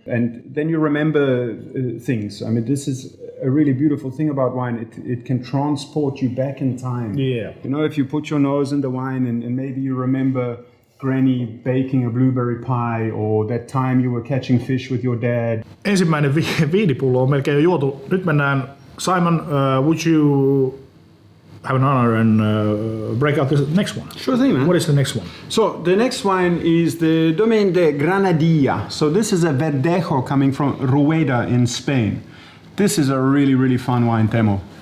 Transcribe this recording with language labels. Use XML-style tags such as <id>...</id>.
<en>And then you remember things. I mean, this is a really beautiful thing about wine. It can transport you back in time. Yeah. You know, if you put your nose in the wine and maybe you remember Granny baking a blueberry pie, or that time you were catching fish with your dad.</en> <fi>Ensimmäinen viinipullo on melkein jo juotu. Nyt mennään.</fi> <en>Simon, would you have an honor and break out the next one? Sure thing, man. What is the next one? So the next wine is the Domaine de Granadilla. So this is a Verdejo coming from Rueda in Spain. This is a really, really fun wine, Teemu.</en>